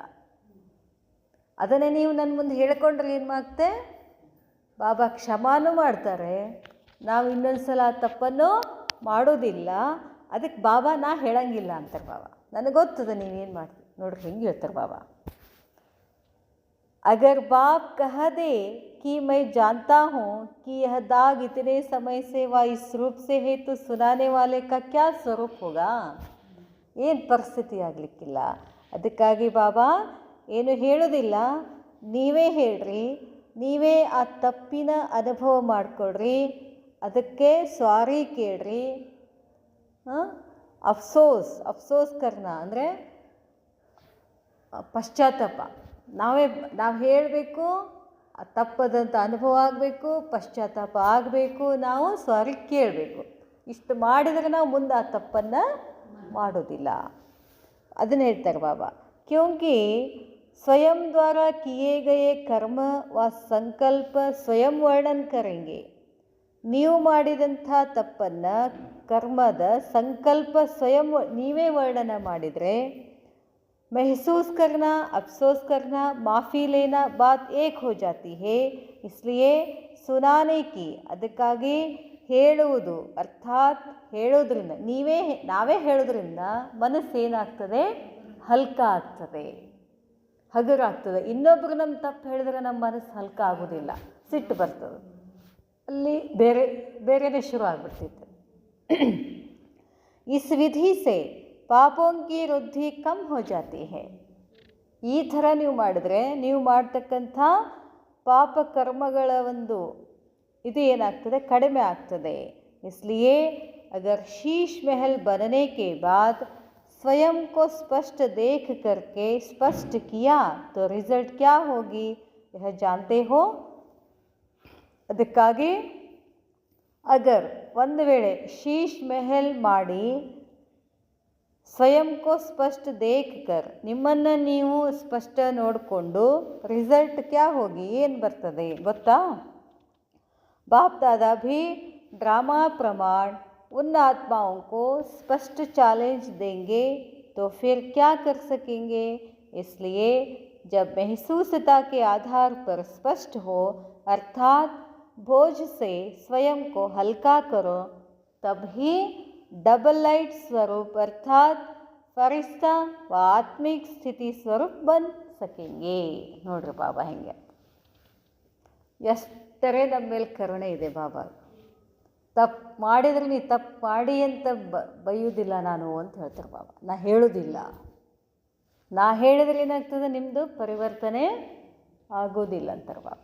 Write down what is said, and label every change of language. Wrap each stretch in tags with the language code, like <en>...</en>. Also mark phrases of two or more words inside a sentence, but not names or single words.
<kn>ಅದನ್ನೇ ನೀವು ನನ್ನ ಮುಂದೆ ಹೇಳ್ಕೊಂಡ್ರೆ ಏನು ಮಾಡ್ತೆ, ಬಾಬಾ ಕ್ಷಮಾನೂ ಮಾಡ್ತಾರೆ, ನಾವು ಇನ್ನೊಂದು ಸಲ ತಪ್ಪನ್ನು ಮಾಡೋದಿಲ್ಲ. ಅದಕ್ಕೆ ಬಾಬಾ ನಾ ಹೇಳಂಗಿಲ್ಲ ಅಂತಾರೆ ಬಾಬಾ. ನನಗೆ ಗೊತ್ತದ ನೀವೇನು ಮಾಡ್ತೀವಿ ನೋಡ್ರಿ, ಹೆಂಗೆ ಹೇಳ್ತಾರೆ ಬಾಬಾ.</kn> <hi>अगर बाप कह दे कि मैं जानता हूँ कि यह दाग इतने समय से व इस रूप से है तो सुनाने वाले का क्या स्वरूप होगा.</hi> <kn>ಏನು ಪರಿಸ್ಥಿತಿ ಆಗಲಿಕ್ಕಿಲ್ಲ. ಅದಕ್ಕಾಗಿ ಬಾಬಾ ಏನು ಹೇಳೋದಿಲ್ಲ, ನೀವೇ ಹೇಳ್ರಿ, ನೀವೇ ಆ ತಪ್ಪಿನ ಅನುಭವ ಮಾಡಿಕೊಡ್ರಿ, ಅದಕ್ಕೆ ಸಾರಿ ಕೇಳ್ರಿ.</kn> <hi>अफ़सोस करना</hi> <kn>ಅಂದರೆ ಪಶ್ಚಾತ್ತಾಪ. ನಾವು ಹೇಳಬೇಕು, ತಪ್ಪದಂಥ ಅನುಭವ ಆಗಬೇಕು, ಪಶ್ಚಾತ್ತಾಪ ಆಗಬೇಕು, ನಾವು ಸಾರಿ ಕೇಳಬೇಕು. ಇಷ್ಟು ಮಾಡಿದರೆ ನಾವು ಮುಂದೆ ಆ ತಪ್ಪನ್ನು ಮಾಡೋದಿಲ್ಲ. ಅದನ್ನು ಹೇಳ್ತಾರೆ ಬಾಬಾ.</kn> <hi>ಕ್ಯೋಂಕಿ स्वयं द्वारा किए गए कर्म व संकल्प स्वयं वर्णन करेंगे.</hi> <kn>ನೀವು ಮಾಡಿದಂಥ ತಪ್ಪನ್ನು, ಕರ್ಮದ ಸಂಕಲ್ಪ ಸ್ವಯಂ ನೀವೇ ವರ್ಣನ ಮಾಡಿದರೆ,</kn> <hi>महसूस करना, अफसोस करना, माफ़ी लेना बात एक हो जाती है. इसलिए सुनाने की,</hi> <kn>ಅದಕ್ಕಾಗಿ ಹೇಳುವುದು, ಅರ್ಥಾತ್ ಹೇಳೋದ್ರಿಂದ, ನಾವೇ ಹೇಳೋದ್ರಿಂದ ಮನಸ್ಸೇನಾಗ್ತದೆ, ಹಲ್ಕ ಆಗ್ತದೆ, ಹಗುರಾಗ್ತದೆ. ಇನ್ನೊಬ್ಬರು ನಮ್ಮ ತಪ್ಪು ಹೇಳಿದ್ರೆ ನಮ್ಮ ಮನಸ್ಸು ಹಲ್ಕ ಆಗೋದಿಲ್ಲ, ಸಿಟ್ಟು ಬರ್ತದೆ, ಅಲ್ಲಿ ಬೇರೆನೇ ಶುರು ಆಗ್ಬಿಡ್ತಿತ್ತು.</kn> <hi>इस विधि से पापों की वृद्धि कम हो जाती है.</hi> <kn>ಈ ಥರ ನೀವು ಮಾಡಿದ್ರೆ ನೀವು ಮಾಡ್ತಕ್ಕಂಥ ಪಾಪ ಕರ್ಮಗಳ ಒಂದು ಇದು ಏನಾಗ್ತದೆ, ಕಡಿಮೆ ಆಗ್ತದೆ.</kn> <hi>इसलिए अगर शीश महल बनने के बाद स्वयं को स्पष्ट देख करके स्पष्ट किया तो रिजल्ट क्या होगी यह जानते हो. ಅದಕ್ಕಾಗಿ ಅಗರ್ ಒಂದು ವೇಳೆ ಶೀಶ್ ಮೆಹಲ್ ಮಾಡಿ स्वयं को स्पष्ट देख कर, ನಿಮ್ಮನ್ನು ನೀವು ಸ್ಪಷ್ಟ ನೋಡಿಕೊಂಡು रिजल्ट क्या होगी, ಏನು ಬರ್ತದೆ ಗೊತ್ತಾ. बाप दादा भी ड्रामा प्रमाण उन आत्माओं को स्पष्ट चैलेंज देंगे तो फिर क्या कर सकेंगे. इसलिए जब महसूसता के आधार पर स्पष्ट हो, अर्थात बोझ से स्वयं को हल्का करो, तब ही</hi> <en>double light</en> <hi>स्वरूप अर्थात फरिश्ता व आत्मिक स्थिति स्वरूप बन सकेंगे.</hi> <kn>ನೋಡ್ರಿ ಬಾಬಾ ಹೆಂಗೆ ಎಷ್ಟರೇ ನಮ್ಮ ಮೇಲೆ ಕರುಣೆ ಇದೆ ಬಾಬಾ. ತಪ್ಪು ಮಾಡಿದರೆ ನೀ ತಪ್ಪು ಮಾಡಿ ಅಂತ ಬೈಯೋದಿಲ್ಲ ನಾನು ಅಂತ ಹೇಳ್ತಾರೆ ಬಾಬಾ. ನಾ ಹೇಳೋದಿಲ್ಲ, ನಾ ಹೇಳಿದ್ರೆ ಏನಾಗ್ತದೆ, ನಿಮ್ಮದು ಪರಿವರ್ತನೆ ಆಗೋದಿಲ್ಲ ಅಂತಾರೆ ಬಾಬಾ.</kn>